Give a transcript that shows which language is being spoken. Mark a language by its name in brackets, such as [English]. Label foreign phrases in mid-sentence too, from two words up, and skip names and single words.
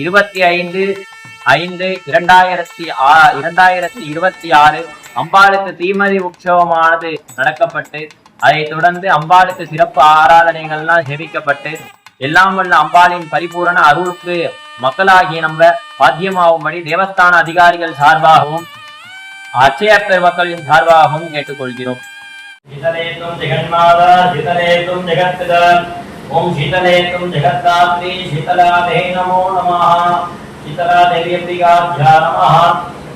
[Tamil] 25/5/2026 அம்பாளுக்கு தீமதி உற்சவமானது நடக்கப்பட்டு அதை தொடர்ந்து அம்பாளுக்கு சிறப்பு ஆராதனைகள்லாம் சேவிக்கப்பட்டு எல்லாம் வல்ல அம்பாளின் பரிபூரண அருளுக்கு மக்களாகிய நம்ம பாத்தியமாகும்படி தேவஸ்தான அதிகாரிகள் சார்பாகவும் அச்சய பெருமக்களின் சார்பாகவும் கேட்டுக்கொள்கிறோம். [Sanskrit] शीतलेतुं जगन्माता शीतलेतुं जगत्पिता ओम शीतलेतुं जगद्धात्री शीतलादेवी नमो नमः शीतलादेवी नमः।